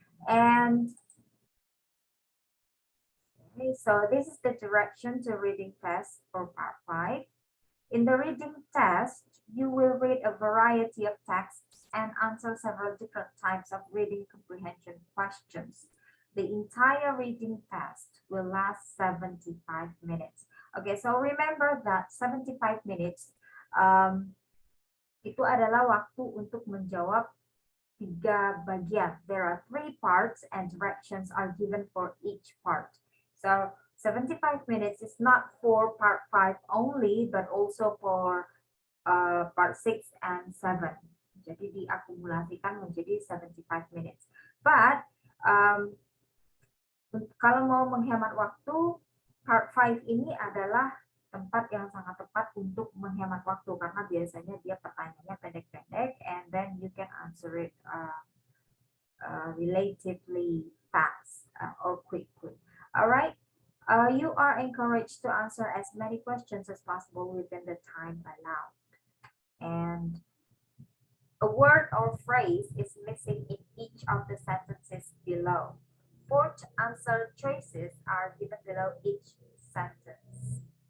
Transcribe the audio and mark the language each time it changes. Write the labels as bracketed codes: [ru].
[en] And okay, so this is the direction to reading test for part 5. In the reading test, you will read a variety of texts and answer several different types of reading comprehension questions. The entire reading test will last 75 minutes. Okay, so remember that 75 minutes [id] itu adalah waktu untuk menjawab 3 bagian. [en] There are 3 parts and directions are given for each part. So 75 minutes is not for part 5 only, but also for part 6 and 7. [id] Jadi diakumulasikan menjadi 75 minutes. But kalau mau menghemat waktu, part 5 ini adalah tempat yang sangat tepat untuk menghemat waktu karena biasanya dia pertanyaannya pendek-pendek [en] and then you can answer it relatively fast or quickly. Alright, you are encouraged to answer as many questions as possible within the time allowed. And a word or phrase is missing in each of the sentences below. 4 answer choices are given below each sentence.